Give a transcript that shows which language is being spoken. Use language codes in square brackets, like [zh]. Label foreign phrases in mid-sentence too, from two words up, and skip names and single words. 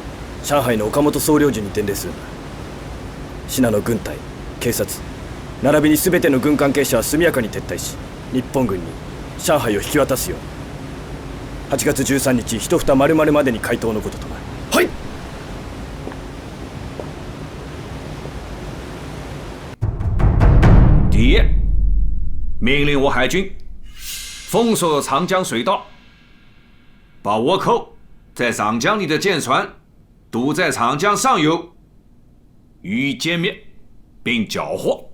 [ja] 上海の岡本総領事に伝令するんだ。シナの軍隊、警察並びに全ての軍関係者は速やかに撤退し、日本軍に上海を引き渡すよう8月13日一蓋丸々までに回答のこととなる。はい。 [zh] 第一，命令我海军封锁长江水道，把倭寇在长江里的舰船堵在长江上游，予以歼灭并缴获。